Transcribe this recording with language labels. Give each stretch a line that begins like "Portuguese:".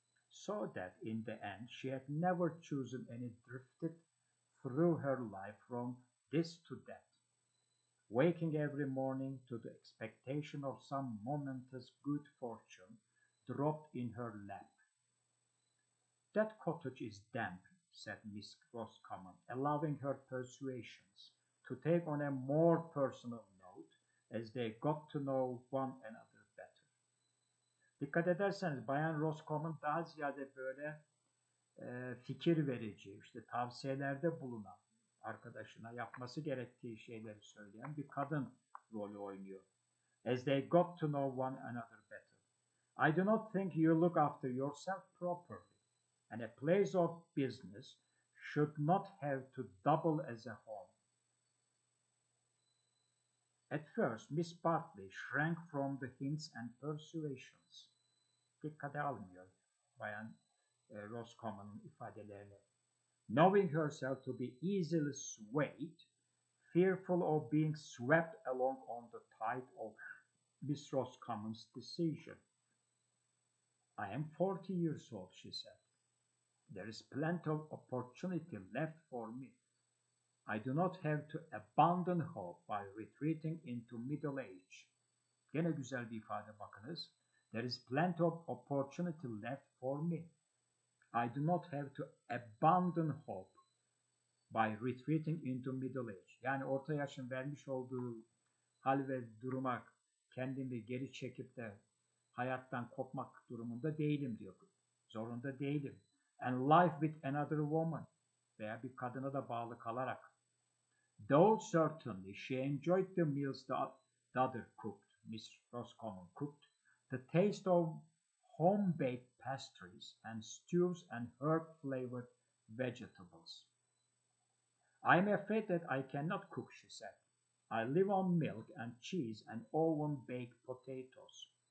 English: So that in the end she had never chosen and drifted through her life from this to that, waking every morning to the expectation of some momentous good fortune dropped in her lap. That cottage is damp, said Miss Roscommon, allowing her persuasions to take on a more personal note as they got to know one another better.
Turkish: Dikkat ederseniz Bayan Roscommon daha ziyade böyle fikir verici, işte tavsiyelerde bulunan, arkadaşına yapması gerektiği şeyleri söyleyen bir kadın rolü oynuyor.
English: As they got to know one another better. I do not think you look after yourself properly, and a place of business should not have to double as a home. At first, Miss Bartley shrank from the hints and persuasions.
Turkish: Dikkate almıyor Bayan Roscommon'un ifadelerini.
English: Knowing herself to be easily swayed, fearful of being swept along on the tide of Miss Roscommon's decision. I am 40 years old, she said. There is plenty of opportunity left for me. I do not have to abandon hope by retreating into middle age.
Turkish: Gene güzel bir ifade bakınız.
English: There is plenty of opportunity left for me. I do not have to abandon hope by retreating into middle age.
Turkish: Yani orta yaşın vermiş olduğu hal ve duruma kendimi geri çekip de hayattan kopmak durumunda değilim diyor. Zorunda değilim.
English: And life with another woman
Turkish: veya bir kadına da bağlı kalarak.
English: Though certainly she enjoyed the meals the other cooked, Miss Roscommon cooked, the taste of home-baked pastries and stews and herb-flavored vegetables. I am afraid that I cannot cook, she said. I live on milk and cheese and oven-baked potatoes.